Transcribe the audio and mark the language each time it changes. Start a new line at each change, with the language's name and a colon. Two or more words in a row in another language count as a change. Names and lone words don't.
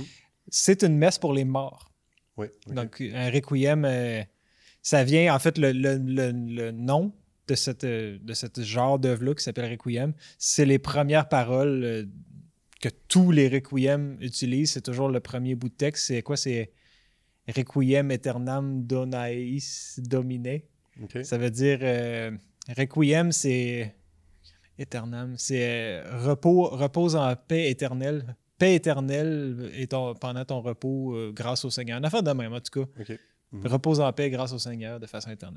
French: C'est une messe pour les morts. Oui. OK. Donc, un requiem, ça vient, en fait, le nom de ce genre d'œuvre-là qui s'appelle Requiem, c'est les premières paroles que tous les requiem utilisent. C'est toujours le premier bout de texte. C'est quoi?
Latin: C'est Requiem aeternam donais domine.
French: OK. Ça veut dire Requiem, c'est aeternam, c'est repose en paix éternelle. Paix éternelle pendant ton repos grâce au Seigneur. Une affaire de même, en tout cas. OK. Mhm. Repose en paix grâce au Seigneur de façon éternelle.